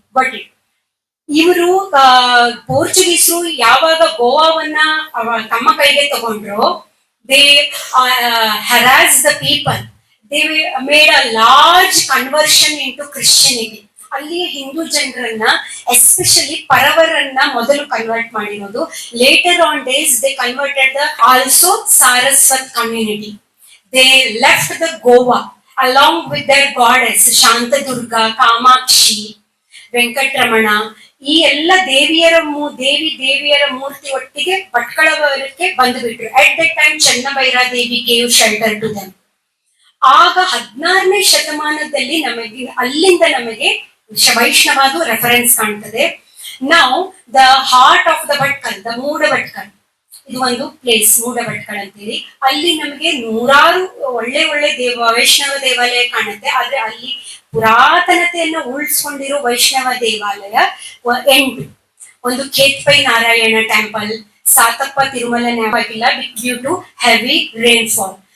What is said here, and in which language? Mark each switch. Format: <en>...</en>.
<kn>But ಇವರು ಪೋರ್ಚುಗೀಸರು ಯಾವಾಗ ಗೋವಾವನ್ನ ತಮ್ಮ ಕೈಗೆ ತಗೊಂಡ್ರು,</kn> <en>They harass the people. They made a large conversion into Christianity.</en> <kn>ಅಲ್ಲಿಯ ಹಿಂದೂ ಜನರನ್ನ, ಎಸ್ಪೆಷಲಿ ಪರವರನ್ನ ಮೊದಲು ಕನ್ವರ್ಟ್ ಮಾಡಿರೋದು.</kn> <en>Later on days they converted the also Saraswat community. They left the Goa along with their goddess Shantadurga, Kamakshi, Venkataramana.</en> <kn>ಈ ಎಲ್ಲ ದೇವಿಯರ ಮೂರ್ತಿ ಒಟ್ಟಿಗೆ ಭಟ್ಕಳಕ್ಕೆ ಬಂದುಬಿಟ್ರು.</kn> <en>At that time Chennabhairadevi gave shelter to them.</en> <kn>ಆಗ 16ನೇ ಶತಮಾನದಲ್ಲಿ ಅಲ್ಲಿಂದ ನಮಗೆ ವೈಷ್ಣವಾದ ರೆಫರೆನ್ಸ್ ಕಾಣ್ತದೆ.</kn> <en>Now the heart of the Bhatkal, the Moodabatkal,</en> <kn>ಇದು ಒಂದು ಪ್ಲೇಸ್ ಮೂಡಭಟ್ಕಳ ಅಂತೇಳಿ. ಅಲ್ಲಿ ನಮಗೆ ನೂರಾರು ಒಳ್ಳೆ ಒಳ್ಳೆ ವೈಷ್ಣವ ದೇವಾಲಯ ಕಾಣುತ್ತೆ. ಆದ್ರೆ ಅಲ್ಲಿ ಪುರಾತನತೆಯನ್ನು ಉಳಿಸ್ಕೊಂಡಿರೋ ವೈಷ್ಣವ ದೇವಾಲಯ ಎಂಟು. ಒಂದು ಖೇತ್ಪೈ ನಾರಾಯಣ ಟೆಂಪಲ್, ಸಾತಪ್ಪ ತಿರುಮಲ ಆಗಿಲ್ಲ</kn> <en>Due to heavy rainfall.</en>